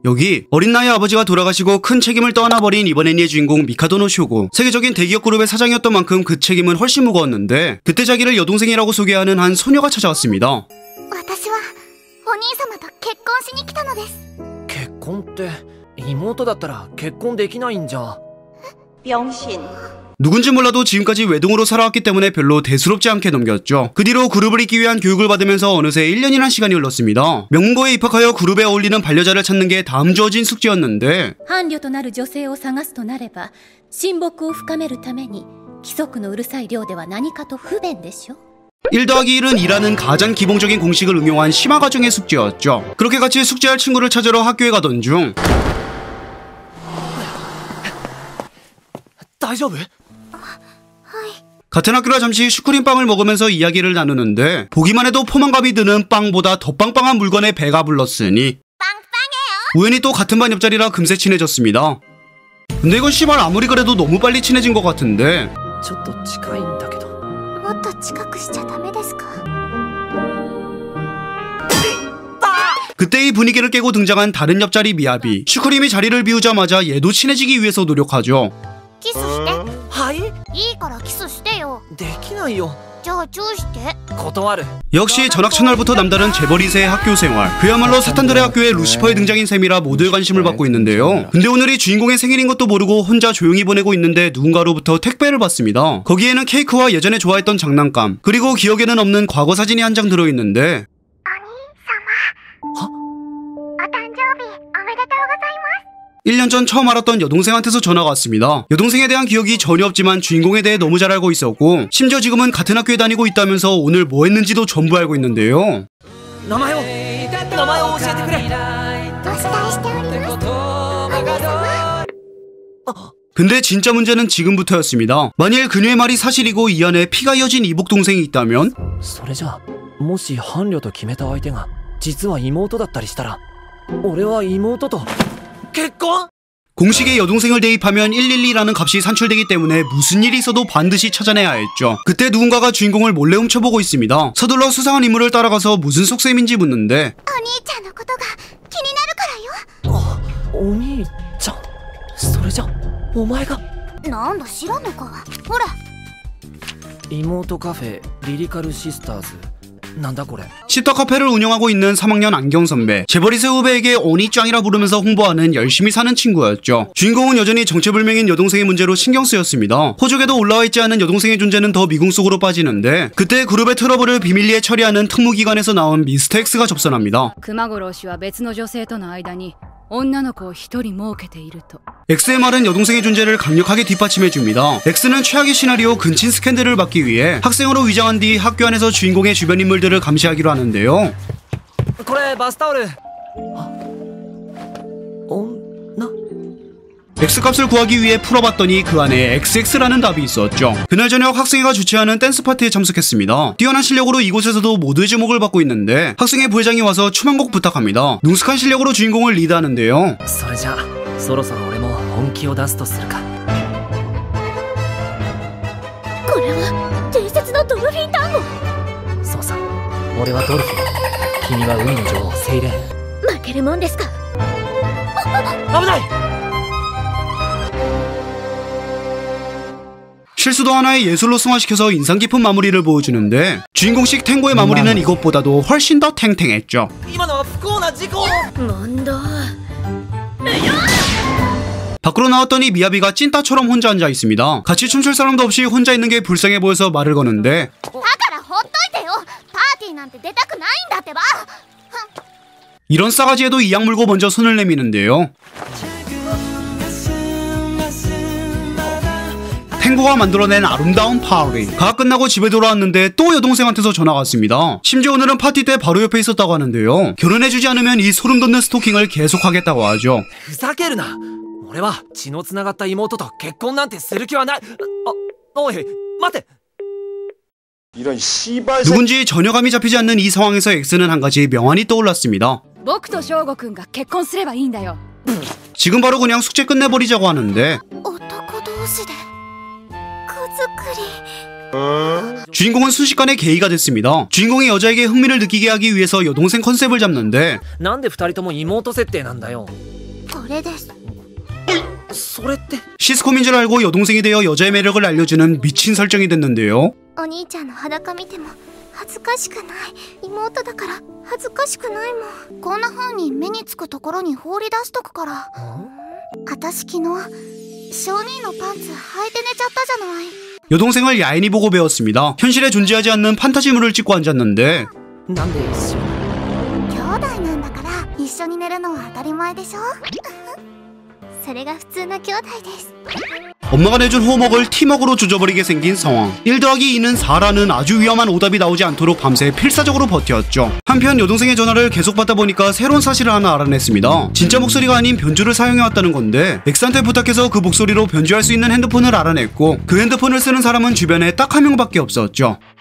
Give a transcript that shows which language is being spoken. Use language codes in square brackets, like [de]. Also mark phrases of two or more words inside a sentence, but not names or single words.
[ko] 여기 어린 나이에 아버지가 돌아가시고 큰 책임을 떠안아버린 이번 애니의 주인공 미카도노 쇼고. 세계적인 대기업 그룹의 사장이었던 만큼 그 책임은 훨씬 무거웠는데 그때 자기를 여동생이라고 소개하는 한 소녀가 찾아왔습니다. [ja] 私はお兄様と結婚しに来たのです。結婚って妹だったら結婚できないんじゃ。 [ko] 병신。 누군지 몰라도 지금까지 외동으로 살아왔기 때문에 별로 대수롭지 않게 넘겼죠. 그 뒤로 그룹을 잇기 위한 교육을 받으면서 어느새 1년이란 시간이 흘렀습니다. 명문고에 입학하여 그룹에 어울리는 반려자를 찾는 게 다음 주어진 숙제였는데 [ja] 伴侶となる女性を探すとなれば親睦を深めるために規則のうるさい寮では何かと不便でしょ。 [ko] 1 더하기 1은 이라는 가장 기본적인 공식을 응용한 심화 과정의 숙제였죠. 그렇게 같이 숙제할 친구를 찾으러 학교에 가던 중 [ja] 大丈夫？ [ko] 같은 학교라 잠시 슈크림빵을 먹으면서 이야기를 나누는데 보기만 해도 포만감이 드는 빵보다 더 빵빵한 물건에 배가 불렀으니 우연히 또 같은 반 옆자리라 금세 친해졌습니다. 근데 이건 씨발 아무리 그래도 너무 빨리 친해진 것 같은데 [ja] ちょっと近いんだけど。もっと近くしちゃダメですか？ [ko] 그때 이 분위기를 깨고 등장한 다른 옆자리 미야비. 슈크림이 자리를 비우자마자 얘도 친해지기 위해서 노력하죠. [ja] キスして。はい？いいからキスしてよ。できないよ。じゃあチューして。断る。 [ko] 역시 전학천날부터 남다른 재벌이세의 학교 생활. 그야말로 사탄들의 학교에 루시퍼의 등장인 셈이라 모두의 관심을 받고 있는데요. 근데 오늘이 주인공의 생일인 것도 모르고 혼자 조용히 보내고 있는데 누군가로부터 택배를 받습니다. 거기에는 케이크와 예전에 좋아했던 장난감, 그리고 기억에는 없는 과거 사진이 한 장 들어있는데 1년 전 처음 알았던 여동생한테서 전화가 왔습니다. 여동생에 대한 기억이 전혀 없지만 주인공에 대해 너무 잘 알고 있었고 심지어 지금은 같은 학교에 다니고 있다면서 오늘 뭐 했는지도 전부 알고 있는데요. [ja] 名前を教えてくれ。お慕いしております。お兄様。 [ko] 근데 진짜 문제는 지금부터였습니다. 만일 그녀의 말이 사실이고 이 안에 피가 이어진 이복 동생이 있다면 [ja] それじゃあもし伴侶と決めた相手が実は妹だったりしたら俺は妹と結婚？ [ko] 공식에 여동생을 대입하면 112라는 값이 산출되기 때문에 무슨 일이 있어도 반드시 찾아내야 했죠. 그때 누군가가 주인공을 몰래 훔쳐보고 있습니다. 서둘러 수상한 인물을 따라가서 무슨 속셈인지 묻는데 [ja] お兄ちゃんのことが気になるからよ。お兄ちゃん。それじゃお前が。なんだ知らんのか。ほら。妹カフェリリカルシスターズ。なんだこれ。 [ko] 시터 카페를 운영하고 있는 3학년 안경 선배. 재벌이세 후배에게 오니짱이라 부르면서 홍보하는 열심히 사는 친구였죠. 주인공은 여전히 정체불명인 여동생의 문제로 신경 쓰였습니다. 호적에도 올라와 있지 않은 여동생의 존재는 더 미궁 속으로 빠지는데 그때 그룹의 트러블을 비밀리에 처리하는 특무기관에서 나온 미스터 X가 접선합니다. [ja] 熊五郎氏は別の女性との間に女の子を一人設けていると。 [ko] X의 말은 여동생의 존재를 강력하게 뒷받침해줍니다. X는 최악의 시나리오 근친 스캔들을 막기 위해 학생으로 위장한 뒤 학교 안에서 주인공의 주변 인물들을 감시하기로 하는데요. [ja] これバスタオル。女？ [ko] X값을 구하기 위해 풀어봤더니 그 안에 XX라는 답이 있었죠. 그날 저녁 학생회가 주최하는 댄스 파티에 참석했습니다. 뛰어난 실력으로 이곳에서도 모두의 주목을 받고 있는데 학생회 부회장이 와서 춤 한 곡 부탁합니다. 능숙한 실력으로 주인공을 리드하는데요. [ja] それじゃそろそろ俺も本気を出すとするか。これは伝説のドルフィン単語。そうさ。俺はドルフィン。君は海の女王セイレーン。負けるもんですか。危ない。 [ko] 실수도 하나의 예술로 승화시켜서 인상 깊은 마무리를 보여주는데 주인공식 탱고의 마무리는 이것보다도 훨씬 더 탱탱했죠. [ja] 今のは不幸な事故。なんだ。 [ko] 밖으로 나왔더니 미야비가 찐따처럼 혼자 앉아 있습니다. 같이 춤출 사람도 없이 혼자 있는 게 불쌍해 보여서 말을 거는데 [ja] だからほっといてよ。パーティーなんて出たくないんだってば。 [ko] 이런 싸가지에도 이악 물고 먼저 손을 내미는데요. 탱고가 만들어낸 아름다운 파티. 가 끝나고 집에 돌아왔는데 또 여동생한테서 전화가 왔습니다. 심지어 오늘은 파티 때 바로 옆에 있었다고 하는데요. 결혼해주지 않으면 이 소름돋는 스토킹을 계속하겠다고 하죠. [ja] ふざけるな。俺は血のつながった妹と結婚なんてする気はない。おい待て。 [ko] 이런 씨발. 누군지 전혀 감이 잡히지 않는 이 상황에서 X는 한 가지 명안이 떠올랐습니다. [ja] 僕と翔吾くんが結婚すればいいんだよ。 [ko] 지금 바로 그냥 숙제 끝내버리자고 하는데 [ja] 男同士で子作り。 [ko] 주인공은 순식간에 게이가 됐습니다. 주인공이 여자에게 흥미를 느끼게 하기 위해서 여동생 컨셉을 잡는데 [ja] なんで二人とも妹設定なんだよ。それです。それって。 [ko] 시스콤인 줄 알고 여동생이 되어 여자의 매력을 알려주는 미친 설정이 됐는데요. [ja] お兄ちゃんの裸見ても恥ずかしくない。妹だから恥ずかしくないもん。こんな風に目につくところに放り出しとくから。私昨日小兄のパンツ履いて寝ちゃったじゃない。 [ko] 여동생을 야인이 보고 배웠습니다. 현실에 존재하지 않는 판타지물을 찍고 앉았는데 [ja] なんで一緒に。兄弟なんだから一緒に寝るのは当たり前でしょ。それが普通の兄弟です。 [ko] 엄마가 내준 호먹을 팀워크로 조져버리게 생긴 상황. 1 더하기 2는 4라는 아주 위험한 오답이 나오지 않도록 밤새 필사적으로 버텼죠. 한편 여동생의 전화를 계속 받다 보니까 새로운 사실을 하나 알아냈습니다. 진짜 목소리가 아닌 변주를 사용해왔다는 건데 엑스한테 부탁해서 그 목소리로 변주할 수 있는 핸드폰을 알아냈고 그 핸드폰을 쓰는 사람은 주변에 딱 한 명밖에 없었죠.